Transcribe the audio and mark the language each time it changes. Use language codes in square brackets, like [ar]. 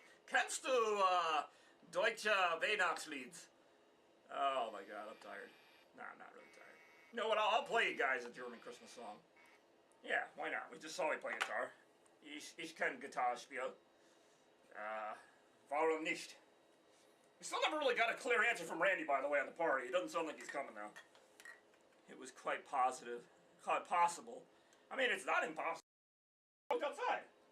[de] Kennst du, Deutsche Weihnachtslieds? [en] Oh my God, I'm tired. Nah, I'm not really tired. You know what, I'll play you guys a German Christmas song. Yeah, why not? We just saw me play guitar. [de] Ich kann Gitarre spielen. Warum nicht? [en] We still never really got a clear answer from Randy, by the way, on the party. It doesn't sound like he's coming, though. It was quite positive. Quite possible. I mean, it's not impossible. Look outside.